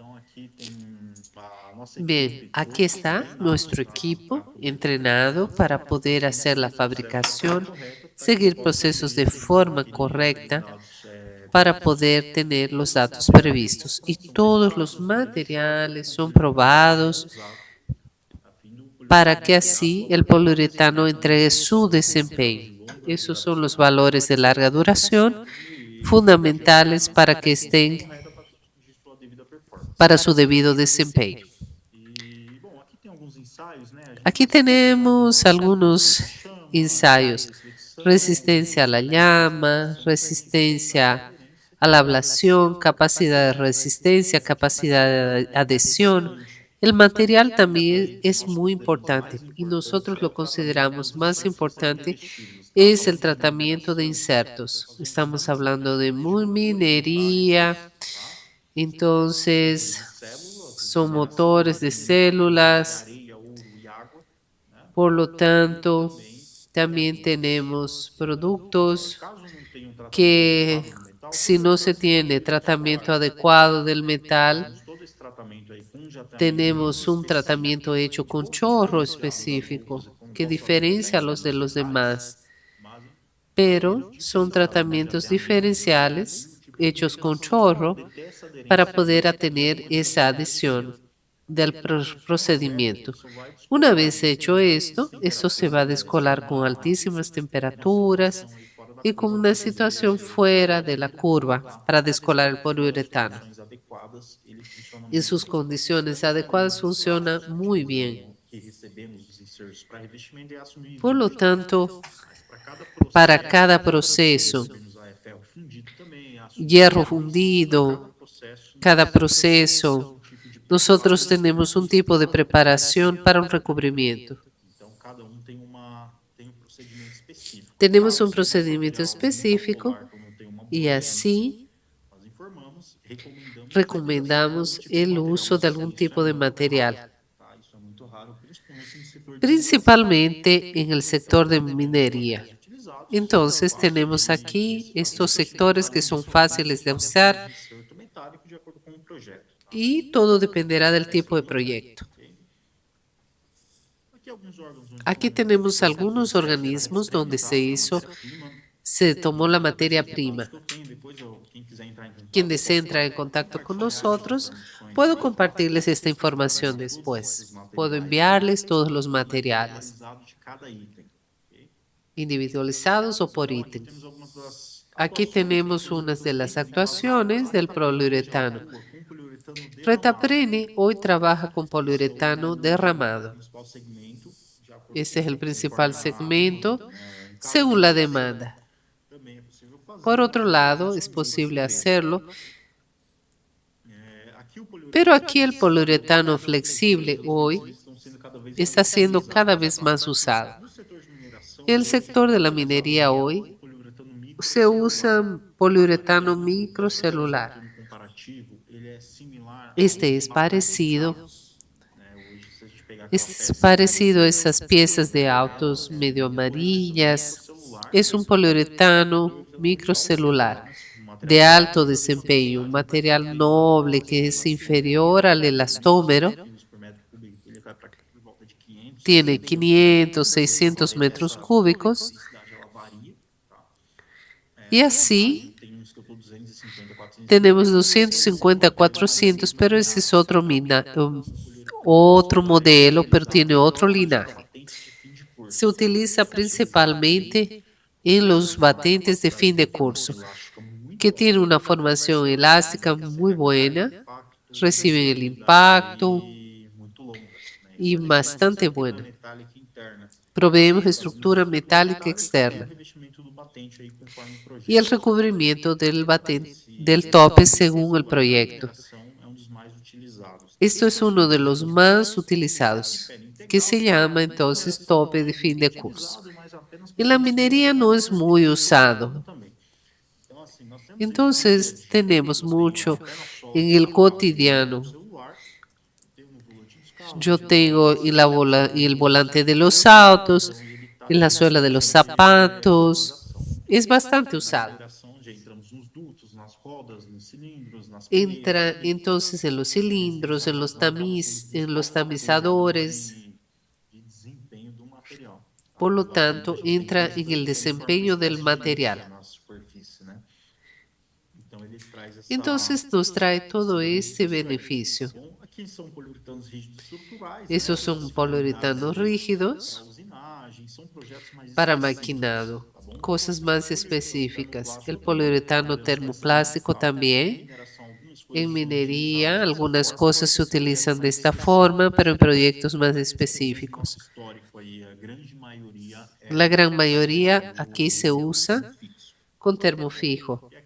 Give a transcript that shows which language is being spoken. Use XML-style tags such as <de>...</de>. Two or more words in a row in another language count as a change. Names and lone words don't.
<es>Bien, aquí está nuestro equipo entrenado para poder hacer la fabricación, seguir procesos de forma correcta para poder tener los datos previstos. Y todos los materiales son probados para que así el poliuretano entregue su desempeño. Esos son los valores de larga duración fundamentales para que estén</es> <pt>correta de sua devida performance.</pt> <es>para su debido desempeño.</es> <pt>E, bom, aqui tem alguns ensaios, né? A gente</pt> <es>Aquí tenemos algunos</es> <pt>chama,</pt> <es>ensayos.</es> <pt>reflexão,</pt> <es>Resistencia a la llama, resistencia a la ablación, capacidad de resistencia, capacidad de adhesión. El material también es muy importante y nosotros lo consideramos más importante es el tratamiento de insertos. Estamos hablando de minería, entonces son motores de células,</es> <pt>areia, ouro e água.</pt> <es>por lo tanto, también tenemos productos</es> <pt>Caso não tenha um tratamento que adequado do metal,</pt> <es>si no se tiene tratamiento adecuado del metal,</es> <pt>todo esse tratamento aí com jateamento</pt> <es>tenemos un tratamiento hecho con chorro específico que diferencia a los de los demás, pero son tratamientos diferenciales hechos con chorro para poder tener esa adhesión del procedimiento. Una vez hecho esto se va a descolar con altísimas temperaturas y con una situación fuera de la curva para descolar el poliuretano.</es> <pt>adequadas, ele funciona</pt> <es>En sus condiciones adecuadas funciona muy bien.</es> <pt>que recebemos os insertos para revestimento de aço</pt> <es>Por lo tanto, para para cada proceso,</es> <pt>temos a ferro fundido também, aço</pt> <es>hierro fundido,</es> <pt>processo,</pt> <es>cada proceso, nosotros tenemos un tipo de preparación para un recubrimiento.</es> <pt>então cada tem um procedimento específico.</pt> <es>Tenemos un procedimiento específico y así</es> <pt>Nós informamos,</pt> <es>recomendamos el uso de algún tipo de material,</es> <pt>tá? Isso é muito raro, principalmente no setor de</pt> <es>principalmente en el sector de minería. utilizados. Entonces tenemos aquí estos sectores que son fáciles de usar</es> <pt>Inserto metálico de acordo com o projeto.</pt> <es>y todo dependerá del tipo de proyecto.</es> <pt>Aqui alguns órgãos onde</pt> <es>Aquí tenemos algunos organismos donde se tomó la materia prima.</es> <pt>eu tenho, depois quem quiser entrar em contato,</pt> <es>Quien desea entrar en contacto con nosotros, puedo compartirles esta información después. Puedo enviarles todos los materiales,</es> <pt>analisado de cada item.</pt> <es>individualizados o por ítem.</es> <pt>Temos algumas das</pt> <es>Aquí tenemos unas de las actuaciones del poliuretano.</es> <pt>com poliuretano de</pt> <es>Retaprene hoy trabaja con poliuretano derramado.</es> <pt>principal segmento, de acordo</pt> <es>Este es el principal segmento según la demanda.</es> <pt>também é possível fazer.</pt> <es>Por otro lado, es posible hacerlo,</es> <pt>Aqui o poliuretano</pt> <es>pero aquí el poliuretano flexible hoy</es> <pt>estão sendo cada vez</pt> <es>está siendo cada vez más usado.</es> <pt>no setor de mineração,</pt> <es>En el sector de la minería hoy poliuretano micro se usa poliuretano microcelular.</es> <pt>comparativo, ele é similar</pt> <es>Este es parecido,</es> <pt>né? Hoje, se a gente pegar</pt> <es>es parecido a esas piezas de autos medio amarillas. Es un poliuretano microcelular de alto desempeño, un material noble que es inferior al elastómero. por metro cúbico,</es> <pt>ele vai para por volta de 500,</pt> <es>Tiene 500, 600 metros cúbicos</es> <pt>densidade ela varia, tá?</pt> <es>y así</es> <pt>Tem uns que eu tô 250, 400,</pt> <es>tenemos 250, 400, pero ese es otro modelo, pero tiene otro linaje.</es> <pt>patentes de fim de curso.</pt> <es>Se utiliza principalmente en los batentes de fin de curso,</es> <pt>Elástica muito</pt> <es>que tienen una formación elástica muy buena, reciben el impacto</es> <pt>muito longas, né?</pt> <es>y bastante buena. Metálica interna. Proveemos estructura metálica externa</es> <pt>Revestimento do batente aí conforme o projeto.</pt> <es>y el recubrimiento del tope según el proyecto.</es> <pt>É um dos mais utilizados.</pt> <es>Esto es uno de los más utilizados, que se llama entonces tope de fin de curso.</es> <pt>Mas apenas</pt> <es>En la minería no es muy usado.</es> <pt>também. Então, assim, nós temos</pt> <es>Entonces tenemos mucho en el cotidiano.</es> <pt>celular, tem no volante dos carros,</pt> <es>Yo tengo en el volante de los autos, en la suela de los zapatos. Es bastante usado.</es> <pt>operação, já entramos nos dutos, nas rodas, nos cilindros, nas</pt> <es>Entra entonces en los cilindros, en los tamizadores.</es> <pt>de desempenho do material.</pt> <es>Por lo tanto, entra en el desempeño del material.</es> <pt>Na superfície, né? Então ele traz essa</pt> <es>Entonces nos trae todo este beneficio.</es> <pt>Bom, aqui são poliuretanos rígidos estruturais,</pt> <es>Esos son poliuretanos rígidos</es> <pt>usinagem, são projetos mais para específicos,</pt> <es>maquinado.</es> <pt>tá bom?</pt> <es>cosas más específicas. El poliuretano termoplástico también. En minería, algunas cosas se utilizan de esta forma, pero en proyectos más específicos. La gran mayoría aquí se usa con termo fijo.</es>